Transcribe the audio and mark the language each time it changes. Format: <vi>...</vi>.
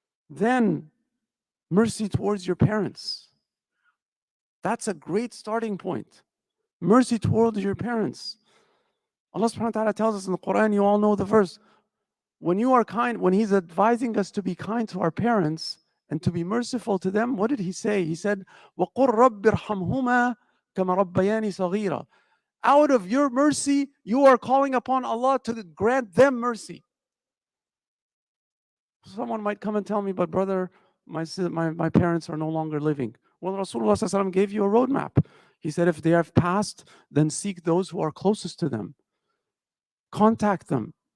<en>Then, mercy towards your parents. That's a great starting point. Mercy towards your parents. Allah subhanahu wa ta'ala tells us in the Quran, you all know the verse, when you are kind, when He's advising us to be kind to our parents and to be merciful to them, what did He say?</en> <ar>He said, وَقُلْ رَبِّ ارْحَمْهُمَا كَمَا رَبَّيَانِي صَغِيرًا.</ar> <en>Out of your mercy, you are calling upon Allah to grant them mercy. Someone might come and tell me, but brother, my parents are no longer living. Well, Rasulullah sallallahu alaihi wasallam gave you a roadmap. He said, if they have passed, then seek those who are closest to them. Contact them.</en>